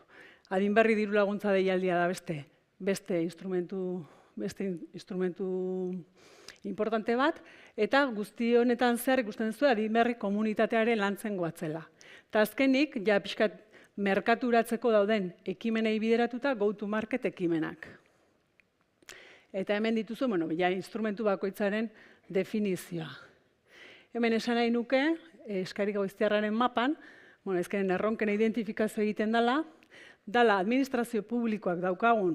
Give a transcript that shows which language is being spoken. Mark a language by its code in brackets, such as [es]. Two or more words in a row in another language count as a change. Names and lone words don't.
[eu] Adinberri diru laguntza deialdia da beste instrumentu importante bat, eta guzti honetan zehar ikusten duzu adinberri komunitatearen lantzen goatzela. Eta azkenik, ja pixkat merkaturatzeko dauden ekimenei bideratuta [en] go-to-market [eu] ekimenak. Eta hemen dituzu, instrumentu bakoitzaren definizioa. Hemen esan nahi nuke, eskari goiztiarraren mapan, ezkeren erronken identifikazio egiten dala administrazio publikoak daukagun